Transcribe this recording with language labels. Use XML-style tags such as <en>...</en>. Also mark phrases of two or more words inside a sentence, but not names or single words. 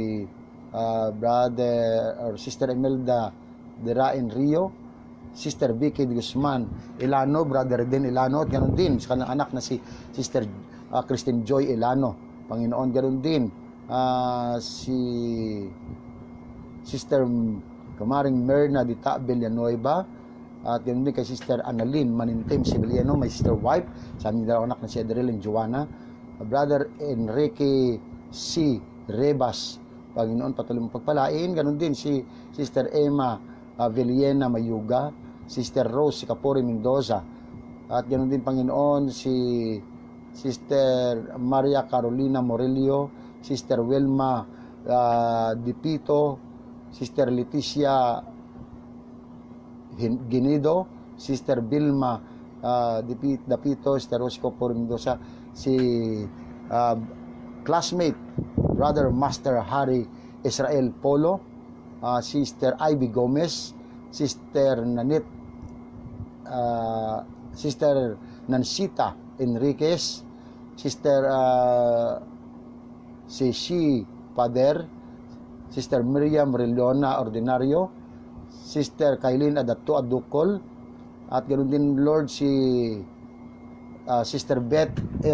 <tl>Sister Imelda Derain Rio, Sister Vicky de Guzman Ilano, Brother Den Ilano, at ganoon din sa kanyang anak na si Sister Christine Joy Ilano, Panginoon. Ganoon din si Sister Kamaring Merna Dita Villanueva, at ganoon din kay Sister Annalyn Manintim Sibiliano,</tl> <en>my sister wife,</en> <tl>sa aming dalawang anak na si Adriel and Joanna, Brother Enrique C. Rebas, Panginoon, patuloy mong pagpalain. Ganoon din si Sister Emma Villena Mayuga, Sister Rose Capore Mendoza, at ganoon din, Panginoon, si Sister Maria Carolina Morelio, Sister Wilma Dipito, Sister Leticia Ginido, Sister Vilma Dapito, Sister Rosco Capore Mendoza, si classmate Brother Master Harry Israel Polo, Sister Ivy Gomez, Sister Sister Nancita Enriquez, Sister Shi Pader, Sister Miriam Rilona Ordinario, Sister Kailin Adato Adukol, at ganoon din, Lord, si Sister Beth F.</tl>